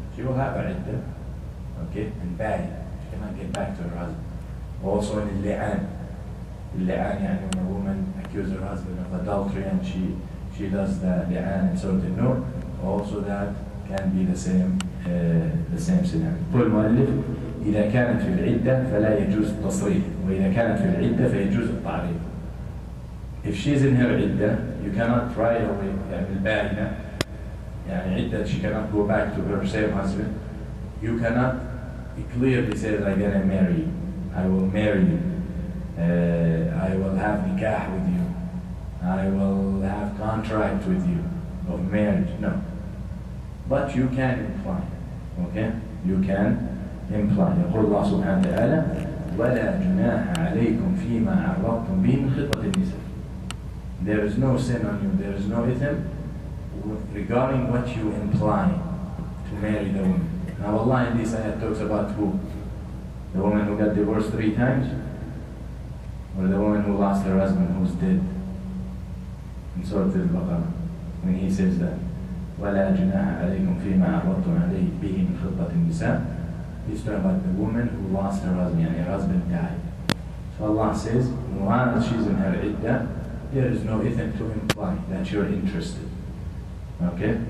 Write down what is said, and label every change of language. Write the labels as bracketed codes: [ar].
[en] She will have her iddah, okay? And bad, she cannot get back to her husband. Also in al-li'an. Al-li'an, yani when a woman accuses her husband of adultery and she does the li'an in Surah An-Nur, also that can be the same scenario. [ar] قل المؤلف إذا كانت في العدة فلا يجوز التصريح وإذا كانت في العدة فيجوز التعريض. [en] If she's in her iddah, you cannot right away, يعني البائنة, يعني عدة, she cannot go back to her same husband. You cannot clearly say that I'm gonna marry you, I will marry you, I will have nikah with you, I will have contract with you of marriage. No. But you can imply, okay? You can imply. [ar] يقول الله سبحانه وتعالى ولا جناح عليكم فيما عرضتم به من خطبة النساء. [en] There is no sin on you, there is no ithm regarding what you imply to marry the woman. Now Allah in this ayat talks about who? The woman who got divorced 3 times? Or the woman who lost her husband who's dead? In Surah Al-Baqarah, when he says that [ar] وَلَا جُنَاحَ عَلَيْكُمْ فِي مَا عَرَّضْتُمْ عَلَيْهِ بِهِ مِنْ خِطْبَةِ النِّسَاءِ. [en] He's talking about the woman who lost her husband, and her husband died. So Allah says, while she's in her iddah, there is no ithm to imply that you're interested. Okay?